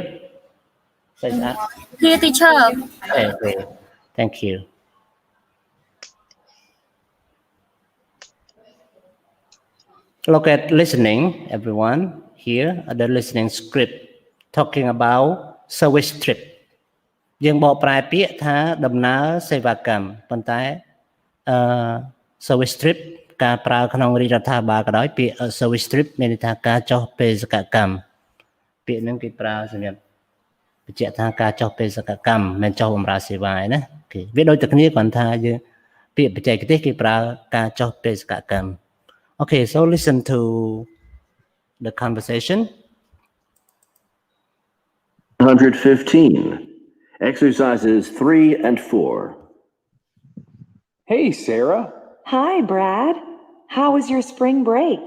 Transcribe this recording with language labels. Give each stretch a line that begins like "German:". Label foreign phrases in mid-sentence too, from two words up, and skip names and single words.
English: Saizat? Here, teacher. Okay, thank you. Look at listening, everyone. Here are the listening script talking about service trip.
Khmer: យើងបកប្រែពាក្យថាដំណើរសេវាកម្មប៉ុន្តែ
English: service trip
Khmer: ការប្រើក្នុងរាជរដ្ឋាភិបាលក៏ដោយពាក្យ
English: service trip
Khmer: មានន័យថាការចុះបេសកកម្មពាក្យហ្នឹងគេប្រើសម្រាប់បញ្ជាក់ថាការចុះបេសកកម្មមិនចុះបម្រើសេវាឯណាគេវាដូចតែគ្នាគ្រាន់ថាយើងពាក្យបច្ចេកទេសគេប្រើការចុះបេសកកម្ម
English: Okay, so listen to the conversation. 115. Exercises 3 and 4. Hey, Sarah. Hi, Brad. How was your spring break?